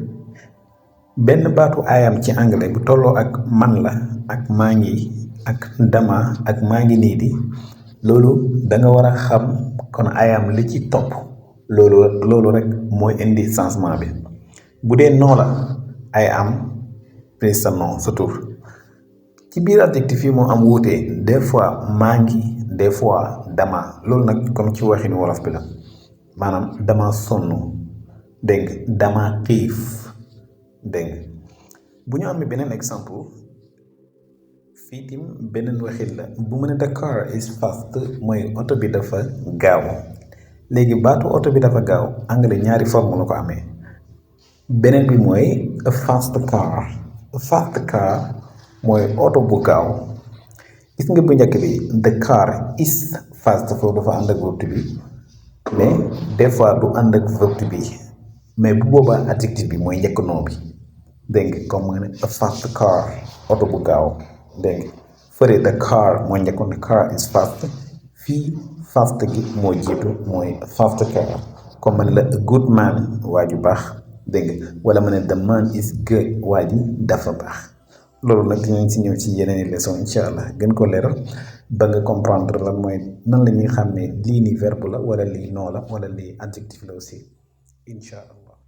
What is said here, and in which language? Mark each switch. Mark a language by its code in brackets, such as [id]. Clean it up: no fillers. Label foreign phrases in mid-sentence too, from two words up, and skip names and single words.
[wo] benn baatu [en] I am [wo] ci anglais bu tolloo ak man la ak maa ngi ak dama ak maa ngi nii di loolu da nga war a xam kon [en] I am [wo] li ci topp loolu rek mooy indi changement bi bu dee noo la [en] I am [wo] plus sa nom sa tur ci biir adjectif yi moo am wuute [fr] des fois [wo] maa ngi [fr] des fois [wo] dama loolu nag comme ci waxin wolof bi la maanaam dama sonn dégg nga dama xiif dégg nga bu ñu amee beneen exemple fii tim beneen waxit la bu mu ne [en] the car is fast [wo] mooy oto bi dafa gaaw léegi baatu oto bi dafa gaaw anglais ñaari forme la ko amee beneen bi mooy [en] a fast car [wo] mooy oto bu gaaw gis nga bu njëkk bi [en] the car is fast [wo] foofu dafa ànd ak verbe bi [fr] mais des fois [wo] du ànd ak verbe bi mais bu boobaa adjectif bi mooy njëkk noo bi dégg nga comme nga ne [en] a fast car [wo] oto bu gaaw dégg nga fëre [en] the car [wo] mooy njëkkoon [en] the car is fast [wo] fii fast gi moo jiitu mooy [en] fast car [wo] comme ma ne la [en] a good man [wo] waa ju baax dégg nga wala ma ne [en] the man is good [wo] waa ji dafa baax loolu nag dinañ si ñëw ci yeneen leçon [ar] incha allah [wo] gën ko leeral ba nga comprendre lan mooy nan la ñuy xam ne lii ni verbe la wala lii nom la wala lii adjectif la aussi [ar] incha allah